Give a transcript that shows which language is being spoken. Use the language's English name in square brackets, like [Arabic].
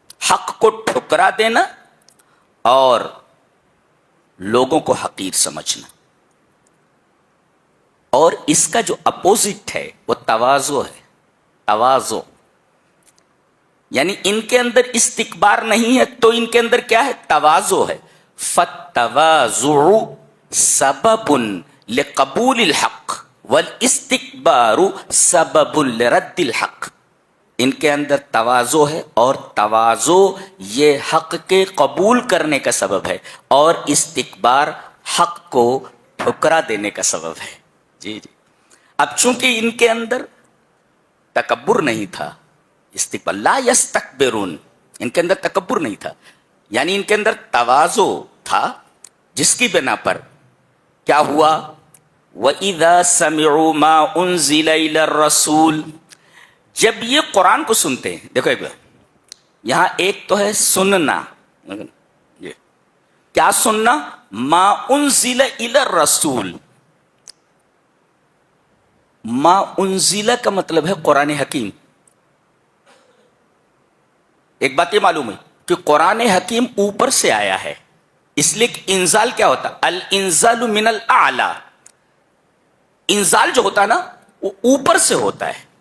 [Urdu] حق کو ٹھکرا دینا اور لوگوں کو حقیر سمجھنا. اور اس کا جو اپوزٹ ہے وہ تواضع ہے. تواضع یعنی ان کے اندر استکبار نہیں ہے تو ان کے اندر کیا ہے؟ تواضع ہے. [Arabic] فالتواضع سبب لقبول الحق والاستکبار سبب لرد الحق. [Urdu] ان کے اندر تواضع ہے اور تواضع یہ حق کے قبول کرنے کا سبب ہے، اور استکبار حق کو ٹھکرا دینے کا سبب ہے. جی. اب چونکہ ان کے اندر تکبر نہیں تھا، استکبار، [Arabic] لا یستکبرون، [Urdu] ان کے اندر تکبر نہیں تھا، یعنی ان کے اندر تواضع تھا، جس کی بنا پر کیا ہوا؟ [Arabic] وَإِذَا سَمِعُوا مَا أُنزِلَ إِلَى الرَّسُولِ. [Urdu] جب یہ قرآن کو سنتے ہیں، دیکھو ایک بار یہاں ایک تو ہے سننا. کیا سننا؟ [Arabic] ما انزل الی الرسول. [Urdu] ما انزل کا مطلب ہے قرآن حکیم. ایک بات یہ معلوم ہے کہ قرآن حکیم اوپر سے آیا ہے، اس لیے کہ انزال کیا ہوتا؟ [Arabic] الانزال من الاعلی. [Urdu] انزال جو ہوتا ہے نا وہ اوپر سے ہوتا ہے.